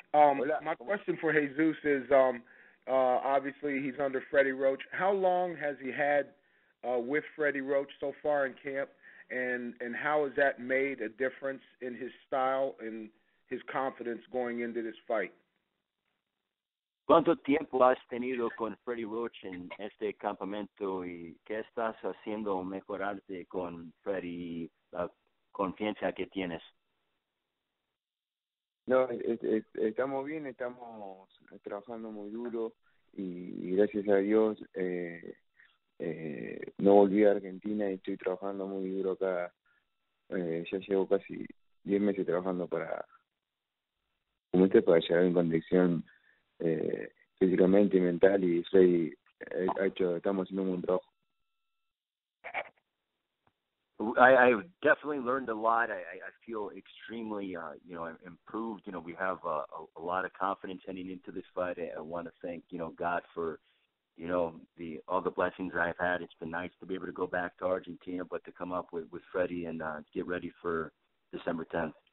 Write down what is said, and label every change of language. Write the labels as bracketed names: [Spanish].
[English] My question for Jesus is, obviously he's under Freddie Roach. How long has he had with Freddie Roach so far in camp, and how has that made a difference in his style and his confidence going into this fight? [Spanish] ¿Cuánto tiempo has tenido con Freddie Roach en este campamento y qué estás haciendo mejorarte con Freddie, la confianza que tienes? No, estamos bien, estamos trabajando muy duro y gracias a Dios no volví a Argentina y estoy trabajando muy duro acá. Ya llevo casi 10 meses trabajando para llegar en condición físicamente y mental, y estamos haciendo un buen trabajo. [English] I've definitely learned a lot. I feel extremely, improved. We have a lot of confidence heading into this fight. I want to thank, God for, all the blessings I've had. It's been nice to be able to go back to Argentina, but to come up with Freddie and get ready for December 10th.